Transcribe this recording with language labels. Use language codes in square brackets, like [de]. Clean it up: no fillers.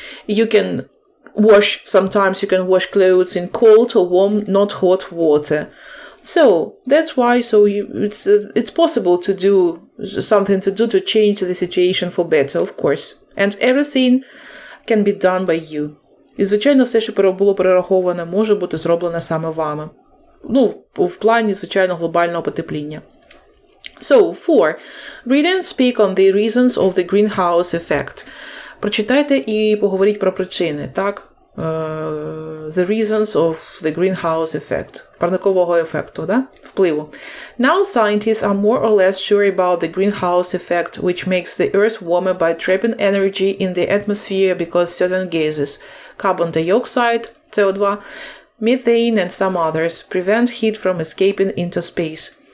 [en] You can sometimes you can wash clothes in cold or warm, not hot water. So that's why. It's possible to do something to change the situation for better, of course. And everything can be done by you. [uk] І, звичайно, все, що було перераховане, може бути зроблено саме вами. В плані, звичайно, глобального потепління. [en] So, 4. Read and speak on the reasons of the greenhouse effect. [uk] Прочитайте і поговоріть про причини, так? [en] The reasons of the greenhouse effect. [uk] Парникового ефекту, да? Впливу. [en] Now scientists are more or less sure about the greenhouse effect, which makes the Earth warmer by trapping energy in the atmosphere because certain gases, carbon dioxide, CO2, methane and some others, prevent heat from escaping into space.